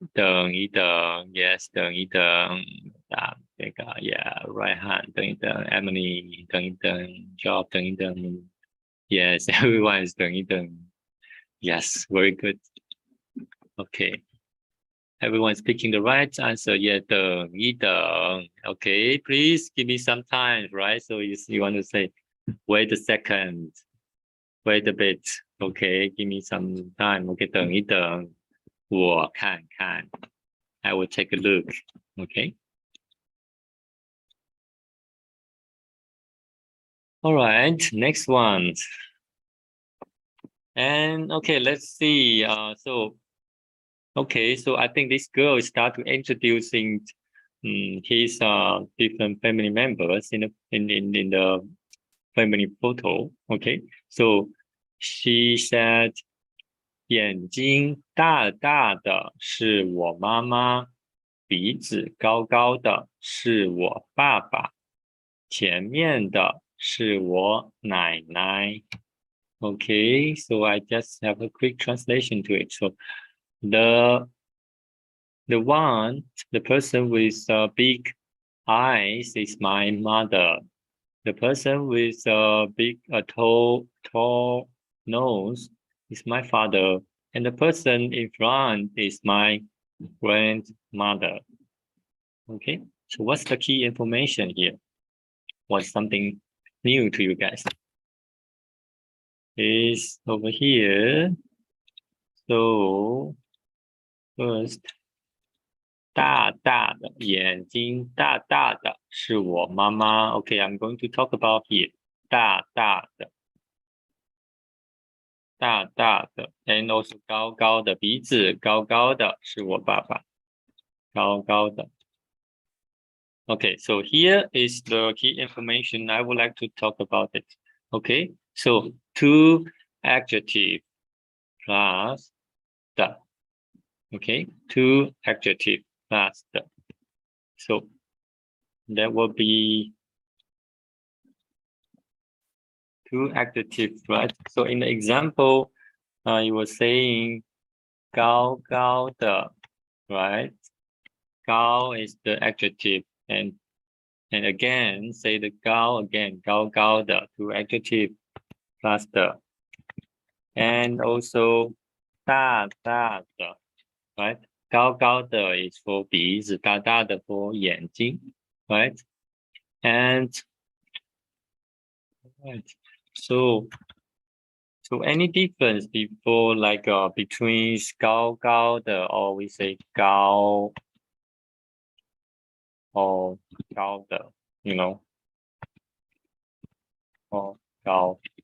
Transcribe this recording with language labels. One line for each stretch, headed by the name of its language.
Chinese: 等一等
English: Yes,
Chinese: 等一等这个
English: Yeah, right hand 等一等 Emily 等一等 Job 等一等 Yes, everyone is 等一等 Yes, very good. Okay. Everyone is picking the right answer. Yeah,
Chinese: 等一等
English: Okay, please give me some time, right? So you want to say, wait a second. Wait a bit. Okay, give me some time. Okay,
Chinese: 等一等，我看看。
English: I will take a look. Okay. All right, next one. And okay, let's see. So I think this girl start to introducing his different family members in the family photo. Okay, so she said,
Chinese: 眼睛大大的是我妈妈，鼻子高高的是我爸爸，前面的是我奶奶。
English: Okay, so I just have a quick translation to it. So the person with big eyes is my mother. The person with tall nose is my father, and the person in front is my grandmother. Okay, so what's the key information here? What's something new to you guys? Is over here. So first,
Chinese: 大大的眼睛大大的是我妈妈。
English: Okay, I'm going to talk about here.
Chinese: 大大的。大大的
English: and also
Chinese: 高高的鼻子高高的是我爸爸高高的
English: Okay, so here is the key information I would like to talk about it. Okay, so two adjective plus the. Okay, two adjective plus the. So that will be two adjectives, right? So in the example, you were saying
Chinese: 高高的
English: right? 高 is the adjective, and again say the 高 again
Chinese: 高高的
English: two adjective plus the, and also 大大的 right?
Chinese: 高高的
English: is for
Chinese: 鼻子，大大的
English: for
Chinese: 眼睛
English: right? And right, so any difference before like between
Chinese: 高高的
English: or we say 高 or 高的 you know, or 高.